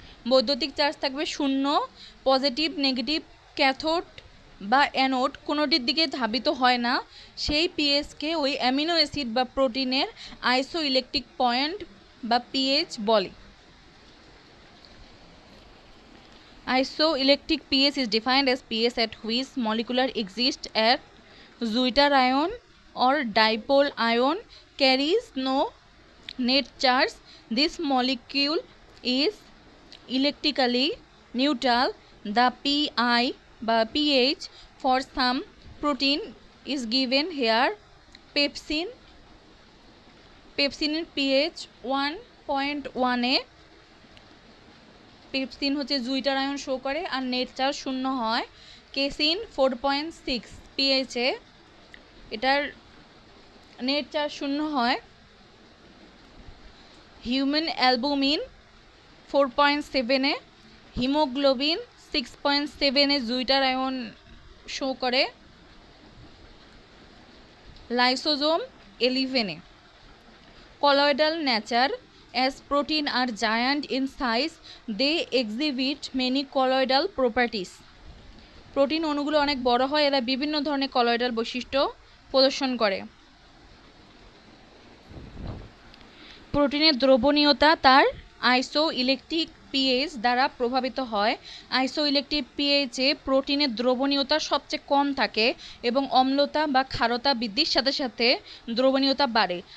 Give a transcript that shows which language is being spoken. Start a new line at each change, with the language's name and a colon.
Bangla: বৈদ্যুতিক চার্জ থাকবে শূন্য, পজিটিভ নেগেটিভ, ক্যাথোড বা অ্যানোড কোনোটির দিকে ধাবিত হয় না। সেই পিএইচকে ওই অ্যামিনো অ্যাসিড বা প্রোটিনের আইসো ইলেকট্রিক পয়েন্ট বা পিএইচ বলে।
English: Isoelectric pH is defined as pH at which molecule exists at Zwitter ion or dipole ion carries no net charge. This molecule is electrically neutral. The PI বা pH for some protein is given here.
Bangla: Pepsin pH 1.1 A pepsin হচ্ছে জুইটার ion show করে আর net charge শূন্য হয়। Casing 4.6 পিএইচে এটার net charge শূন্য হয়। Human albumin 4.7 এ, haemoglobin 6.7 এ জুইটার ion show করে। Lysosome 11 A.
English: colloidal nature, as protein are giant in size, they exhibit many colloidal properties.
Bangla: Protein অণুগুলো অনেক বড় হয়, এরা বিভিন্ন ধরনের কলয়েডাল বৈশিষ্ট্য প্রদর্শন করে। প্রোটিনের দ্রবণীয়তা তার আইসো ইলেকট্রিক পিএইচ দ্বারা প্রভাবিত হয়। আইসো ইলেকট্রিক পিএইচে প্রোটিনের দ্রবণীয়তা সবচেয়ে কম থাকে এবং অম্লতা বা ক্ষারতা বৃদ্ধির সাথে সাথে দ্রবণীয়তা বাড়ে।